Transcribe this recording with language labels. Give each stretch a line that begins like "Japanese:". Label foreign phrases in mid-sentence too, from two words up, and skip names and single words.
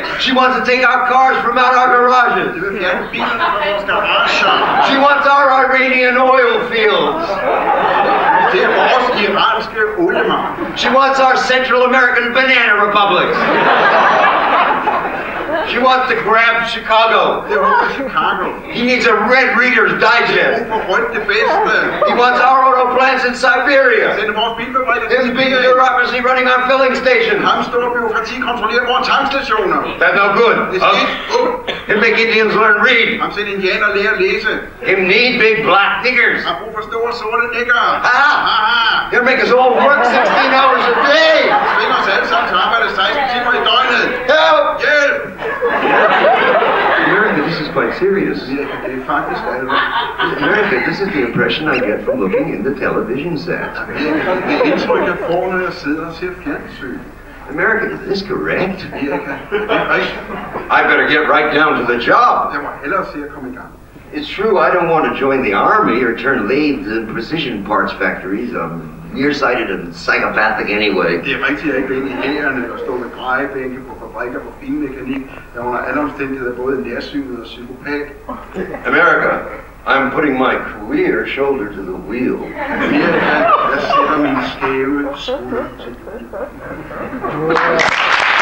English: She wants to take our cars from out our garages.
Danish: Det vil fjerne bilerne fra vores garager.
English: She wants our Iranian oil fields.
Danish: Det er vores iranske oliemark.
English: She wants our Central American banana republics. She wants to grab Chicago.
Danish: Det er Chicago.
English: He needs a Red Reader's Digest.
Danish: For rødt det bedste.
English: He wants our auto plants in Siberia.
Danish: Send vores bilfabrikker til
English: His big bureaucracy running our filling stations.
Danish: Ham stor byråkrati kontrollerer vores tankstationer.
English: That's no good.
Danish: Det er skidt.
English: Him make Indians learn read.
Danish: Ham send indianer lære at læse.
English: Him need big black niggers.
Danish: Ham brug for store sorte niggere.
English: He'll make us all work 16 hours a day.
Danish: Svinger os alle sammen til at arbejde 16 timer i døgnet.
English: Help!
Danish: Hjælp!
English: America, this is quite serious.
Danish: Amerika, det er faktisk alvorligt.
English: America, this is the impression I get from looking in the television set.
Danish: Amerika, det er indtryk, jeg får, når jeg sidder og ser fjernsyn.
English: America, is this correct?
Danish: Amerika, det er rigtigt.
English: I better get right down to the job.
Danish: Jeg må hellere se at komme i gang.
English: It's true, I don't want to join the army or turn lathes and precision parts factories. I'm nearsighted and psychopathic anyway.
Danish: Det er rigtigt, jeg ikke vil ind i hærene og stå med drejebænke på fabrikker på finmekanik. Jeg er under alle omstændigheder både nærsynet og psykopat.
English: America, I'm putting my queer shoulder to the wheel.
Danish: Amerika, jeg sætter min skæve skulder til.